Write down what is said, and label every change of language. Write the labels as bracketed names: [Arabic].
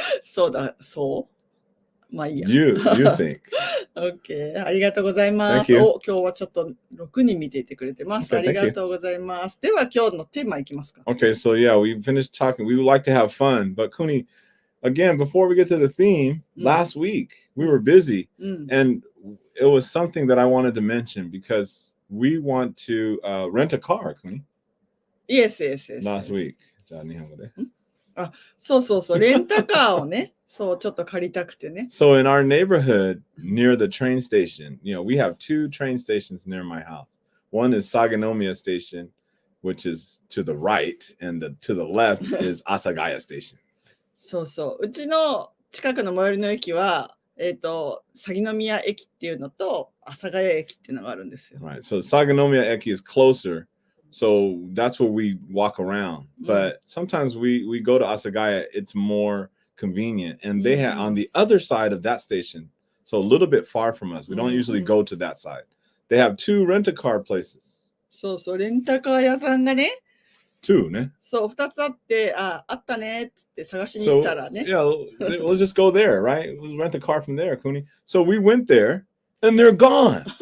[Japanese] そうだ、そうまあいいや。 [English] You think. [Japanese] OK。 ありがとうございま [English] Thank [Japanese] す。 [English] you. [Japanese] お、今日はちょっと6人見ていてくれてます。 [English] Okay, [Japanese] ありがとうございます。では今日のテーマいきますか。 [English] Okay, so yeah, we finished talking. We would like to have fun, but Kuni, again, before we get to the theme, last week we were busy, [Japanese] うん。 [English] and it was something that I wanted to mention because we want to rent a car, Kuni, Yes, yes, yes. last week. [Japanese] じゃあ日本語で。そうそうそう。レンタカーをね、そう、ちょっと借りたくてね。 [English] So in our neighborhood near the train station, we have 2 train stations near my house. One is Saganomiya Station, which is to the right, and to the left is Asagaya Station. [Japanese] そうそう。うちの近くの最寄りの駅は、鷺宮駅っていうのと、阿佐ヶ谷駅っていうのがあるんですよ。 [English] Right. So Saganomiya Eki is closer. So that's where we walk around. But sometimes we go to Asagaya, it's more convenient. And they have on the other side of that station, so a little bit far from us. We don't usually go to that side. They have 2 rent-a-car places. [Japanese] そうそう、レンタカー屋さんがね、 [English] 2, ne? [Japanese] そう、2つあって、あったねっつって探しに行ったらね。 [English] yeah, let's just go there, right? We'll rent a car from there, Kuni. So we went there, and they're gone.